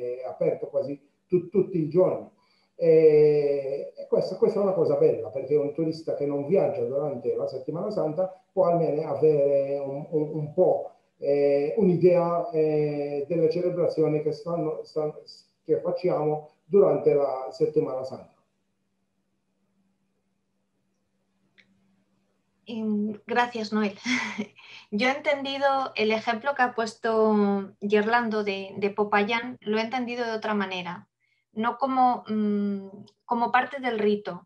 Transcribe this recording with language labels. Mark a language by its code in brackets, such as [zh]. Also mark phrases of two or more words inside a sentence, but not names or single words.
[it] è aperto quasi tutti i giorni. E questa è una cosa bella, perché un turista che non viaggia durante la Settimana Santa può almeno avere un po' un'idea delle celebrazioni che facciamo durante la Settimana Santa. [es] Gracias, Noel. Yo he entendido el ejemplo que ha puesto Gerlando de Popayán, lo he entendido de otra manera, no como, como parte del rito.